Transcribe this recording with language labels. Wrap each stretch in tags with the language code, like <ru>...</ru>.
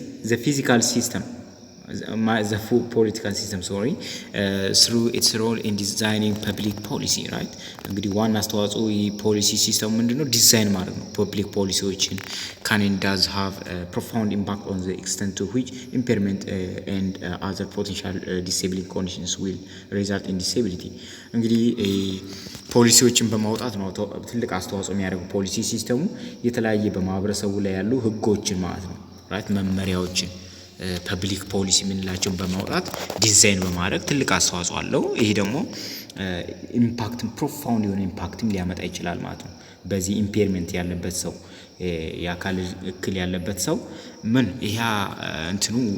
<en>the physical system the full political system through its role in designing public policy, right?</en> <am>እንግዲህ ዋና አስተዋጽኦ የፖሊሲ ሲስተም ምንድነው? ዲዛይን ማድረግ ነው። ፐብሊክ ፖሊሲዎችን</am> <en>can and does have a profound impact on the extent to which impairment and other potential disabling conditions will result in disability.</en> <am>እንግዲህ ፖሊሲዎችን በማውጣት ነው ትልቅ አስተዋጽኦ የሚያደርገው ፖሊሲ ሲስተሙ የተለያየ በማህበረሰቡ ላይ ያሉ ህጎችን ማለት ነው። ራይት መመሪያዎችን ፐብሊክ ፖሊሲ ምንላቸው በማውጣት ዲዛይን በማድረግ ትልቅ አስተዋጽኦ አለው። ይሄ ደግሞ ኢምፓክት ፕሮፋውንድ የሆነ ኢምፓክትም ሊያመጣ ይችላል ማለት ነው። በዚህ ኢምፔርመንት ያለበት ሰው የአካል እክል ያለበት ሰው ምን ይሄ እንትኑ</am>